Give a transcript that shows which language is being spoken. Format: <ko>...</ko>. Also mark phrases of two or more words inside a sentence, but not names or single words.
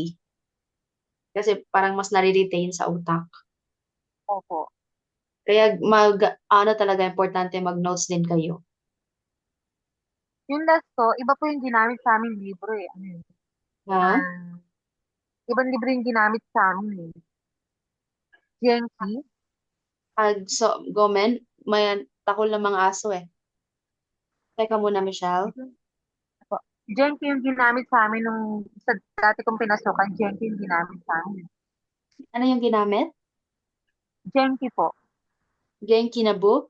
<tl>Kasi parang mas nare-retain sa utak. Opo. Kaya talaga importante mag-notes din kayo. Yung last ko, iba po yung ginamit sa aming libro eh. Ano yun? Ha? Ibang libro yung ginamit sa amin eh. Genki. Gomen, may takol ng mga aso eh. Teka muna, Michelle. Opo. Genki yung ginamit sa amin nung sa dati kong pinasukan. Genki yung ginamit sa amin. Ano yung ginamit? Genki po. Genki na book?</tl>